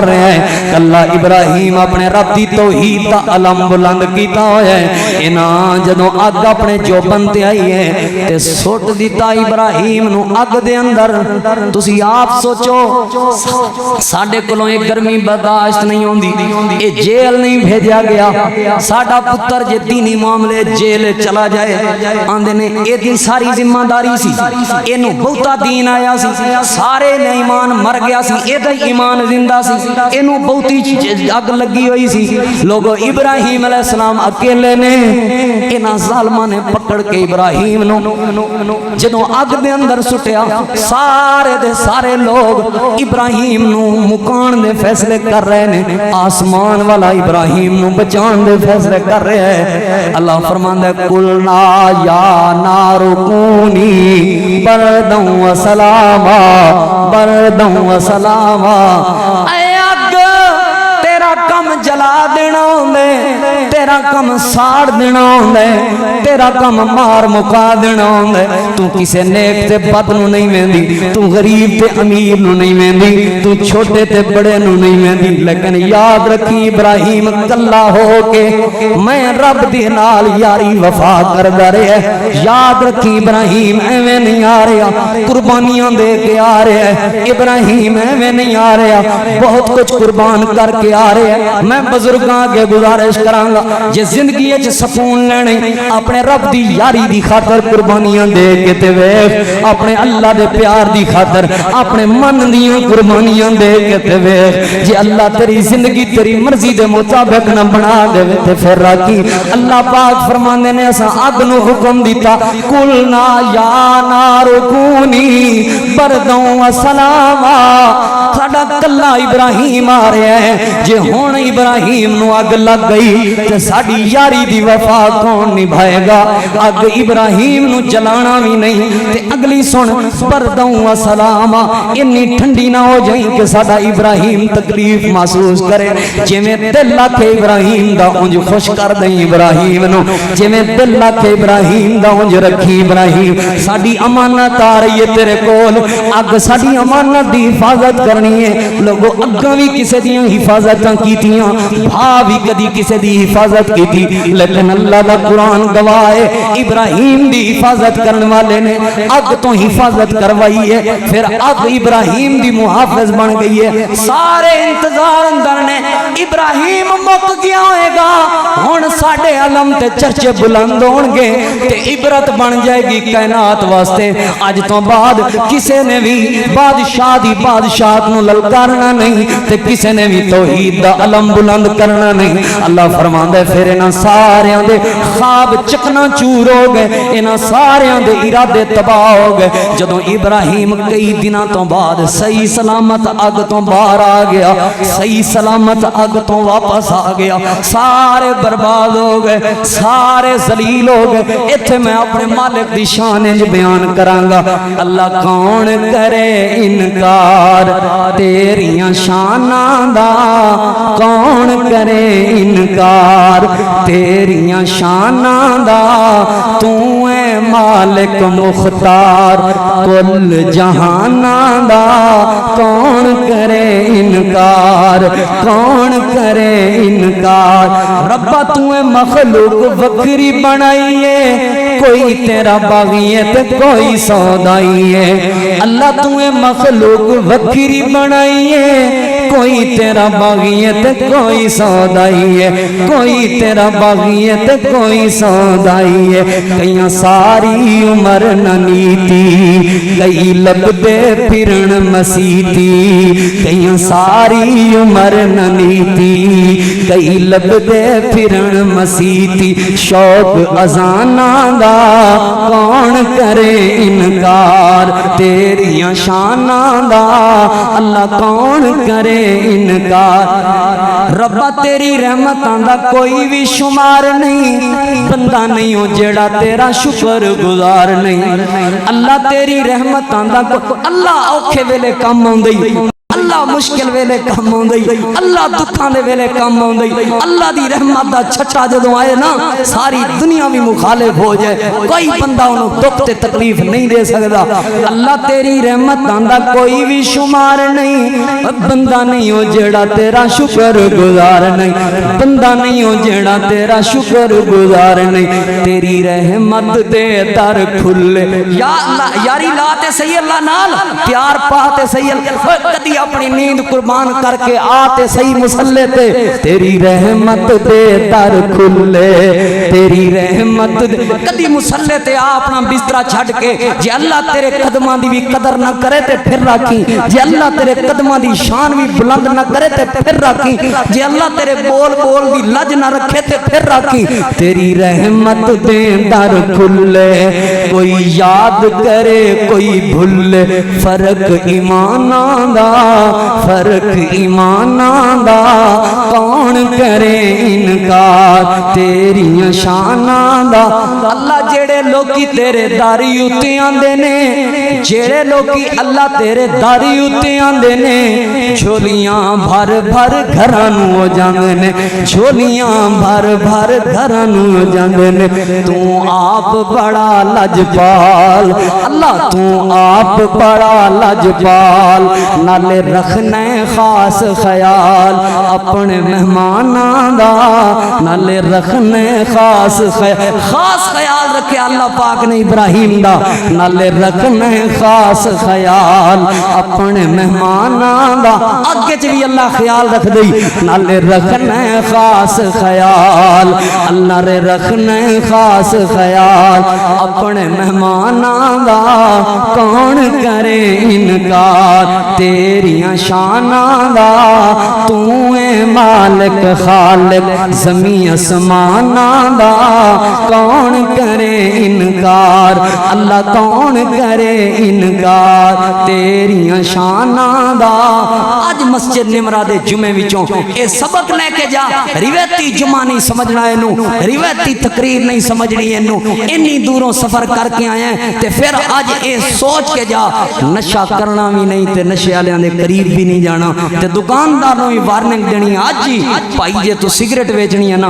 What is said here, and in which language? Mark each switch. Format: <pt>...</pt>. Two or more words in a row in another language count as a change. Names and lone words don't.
<pa>رہے ہیں کلا ابراہیم اپنے رب دی توحید دا علم بلند کیتا ہویا ہے انہاں جدوں اگ اپنے جوبن تے آئی ہے تے سٹ دیتا ابراہیم نو اگ دے اندر تسی آپ سوچو ساڈے کولوں ایک گرمی برداشت نہیں ہوندی اے جیل نہیں بھیجا گیا ساڈا پتر جے دینی معاملے جیل چلا جائے آندے نے اے دی ساری ذمہ داری سی اینو بہتا دین آیا سی سارے نے ایمان مر گیا سی اے دا ایمان زندہ سی اینو بہتی اگ لگی ہوئی سی لوگو ابراہیم</pa> <ar>علیہ السلام</ar> <pa>اکیلے نے انہاں ظالماں نے پکڑ کے ابراہیم نو جدوں اگ دے اندر سٹیا سارے دے سارے لوگ ابراہیم نو مکان دے فیصلے کر رہے نے آسمان والا ابراہیم نو بچان دے فیصلے کر رہے ہیں اللہ فرماندا ہے</pa> <ar>قلنا یا نار کونی برداً و سلاما برداً و سلاما</ar> <pa>اے اگ تیرا کم جلا دینا ہوندے تیرا کم ساڑ دینا ہوندے تیرا کم مار مکا دینا ہوندے تو کسے نیک تے بد نو نہیں ویندی تو غریب تے امیر نو نہیں ویندی تو چھوٹے تے بڑے نو نہیں ویندی لیکن یاد رکھی ابراہیم کلا ہو کے میں رب دی نال یاری وفا کردا رہیا ہے یاد رکھی ابراہیم ایویں نہیں آ رہا قربانیاں دے کے آ رہا ہے ابراہیم ایویں نہیں آ رہا بہت کچھ قربان کر کے آ رہا ہے میں بزرگاں کے گزارش کراں گا جے زندگی وچ سکون لینے اپنے رب دی یاری دی خاطر قربانیاں دے کے تے ویکھ اپنے اللہ دے پیار دی خاطر اپنے من دیاں قربانیاں دے کے تے ویکھ جے اللہ تیری زندگی تیری مرضی دے مطابق نہ بنا دے تے پھر راکی اللہ پاک فرماندے نے اساں اگ نو حکم دیتا</pa> <ar>قلنا یا نار کونی برداً و سلاما</ar> <pa>ساڈا کلا ابراہیم آ رہا ہے جے ہن ابراہیم نو اگ لگ گئی تے ساڈی یاری دی وفا کون نبھائے گا اگ ابراہیم نو جلانا بھی نہیں تے اگلی سن</pa> <ar>برداً و سلاما</ar> <pa>اتنی ٹھنڈی نہ ہو جائیں کہ ساڈا ابراہیم تکلیف محسوس کرے جویں دل لاکھے ابراہیم دا اونج خوش کر دیں ابراہیم نو جویں دل لاکھے ابراہیم دا اونج رکھی ابراہیم ساڈی امانت آ رہی ہے تیرے کول اگ ساڈی امانت دی حفاظت کرنی ہے لوگو اگاں بھی کسے دیاں حفاظتاں کیتیاں بھا بھی کدی کسے دی حفاظت کیتی لیکن اللہ دا قرآن گواہ ہے ابراہیم دی حفاظت کرنے والے نے اگ تو حفاظت کروائی ہے پھر اگ ابراہیم دی محافظ بن گئی ہے سارے انتظار اندر نے ابراہیم مک گیا ہوئے گا ہن ساڈے علم تے چرچے بلند ہون گے تے عبرت بن جائے گی کائنات واسطے اج تو بعد کسے نے بھی بادشاہ دی بادشاہت نو للکارنا نہیں تے کسے نے بھی توحید دا علم بلند کرنا نہیں اللہ فرماندا ہے پھر انہاں ساریاں دے خواب چکنا چور ہو گئے انہاں ساریاں دے ارادے تباہ ہو گئے جدوں ابراہیم کئی دنوں تو بعد صحیح سلامت اگ تو باہر آ گیا صحیح سلامت اگ تو واپس آ گیا سارے برباد ہو گئے سارے ذلیل ہو گئے ایتھے میں اپنے مالک دی شان وچ بیان کراں گا اللہ کون کرے انکار تیریاں شاناں دا کون کرے انکار تیریاں شاناں دا تو اے مالک مختار کل جہاناں دا کون کرے انکار کون کرے انکار ربا تو اے مخلوق وکری بنائی ہے کوئی تیرا باغی ہے تے کوئی سودائی ہے اللہ تو اے مخلوق وکری بنائی ہے کوئی تیرا باغی ہے تے کوئی سودائی ہے کوئی تیرا باغی ہے تے کوئی سودائی ہے کئیاں ساری عمر نہ نیتی کئی لبدے پھرن مسیتی کئیاں ساری عمر نہ نیتی کئی لبدے پھرن مسیتی شوق اذاناں دا کون کرے انکار تیریاں شاناں دا اللہ کون کرے انکار ربا تیری رحمتاں دا کوئی بھی شمار نہیں بندہ نہیں ہو جیڑا تیرا شکر گزار نہیں اللہ تیری رحمتاں دا اللہ اوکھے ویلے کم آوندی اللہ مشکل ویلے کم آوندی اللہ دکھاں دے ویلے کم آوندی اللہ دی رحمت دا چھٹا جدوں آئے نا ساری دنیا بھی مخالف ہو جائے کوئی بندہ انہوں دکھ تے تکلیف نہیں دے سکتا اللہ تیری رحمتاں دا کوئی بھی شمار نہیں بندہ نہیں ہو جیڑا تیرا شکر گزار نہیں بندہ نہیں ہو جیڑا تیرا شکر گزار نہیں تیری رحمت دے در کھلے یا اللہ یاری لاتے صحیح اللہ نال پیار پاتے صحیح اللہ کدی اپنی نیند قربان کر کے آتے صحیح مسلے تے تیری رحمت دے در کھلے تیری رحمت دے کدی مسلے تے اپنا بستر چھڈ کے جے اللہ تیرے قدماں دی بھی قدر نہ کرے تے پھر راکھی جے اللہ تیرے قدماں دی شان بھی بلند نہ کرے تے پھر راکھی جے اللہ تیرے بول بول دی لج نہ رکھے تے پھر راکھی تیری رحمت دے در کھلے کوئی یاد کرے کوئی بھولے فرق ایماناں دا فرق ایماناں دا کون کرے انکار تیریاں شاناں دا اللہ جڑے لوکی تیرے داری اُتے آندے نے جڑے لوکی اللہ تیرے داری اُتے آندے نے جھولیاں بھر بھر گھراں نوں ہو جاندے نے جھولیاں بھر بھر گھراں نوں ہو جاندے نے تو آپ بڑا لجپال اللہ تو آپ بڑا لجپال نالے رکھنا خاص خیال اپنے مہماناں دا نالے رکھنا خاص خیال رکھے اللہ پاک نے ابراہیم دا نالے رکھنا خاص خیال اپنے مہماناں دا اگے چ بھی اللہ خیال رکھ دئی نالے رکھنا خاص خیال اللہ رے رکھنا خاص خیال اپنے مہماناں دا کون کرے انکار تیریاں شاناں دا تو اے مالک خالق زمین اسماناں دا کون کرے انکار اللہ کون کرے انکار تیریاں شاناں دا اج مسجد نمرہ دے جمعے وچوں اے سبق لے کے جا روایتی جمعہ نہیں سمجھنا اینو روایتی تقریر نہیں سمجھنی اینو انی دوروں سفر کر کے آئے ہیں تے پھر آج اے سوچ کے جا نشہ کرنا بھی نہیں تے نشے والیاں دے قریب بھی نہیں جانا تے دکانداروں بھی وارننگ دینی آج ہی بھائی جے تو سگریٹ بیچنی ہے نا</pa>